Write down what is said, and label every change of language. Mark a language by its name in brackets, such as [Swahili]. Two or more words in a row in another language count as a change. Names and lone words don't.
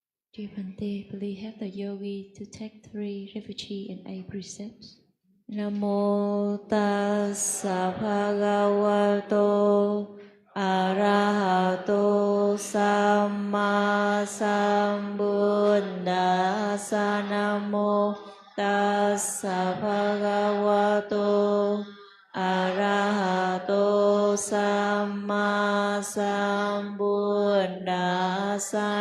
[English] Dear Bhante, please help the yogi to take 3 refugee and 8 precepts. [Pali] Namo tassa bhagavato arahato samma sambuddhassa. Namo tassa bhagavato arahato samma sambuddhassa.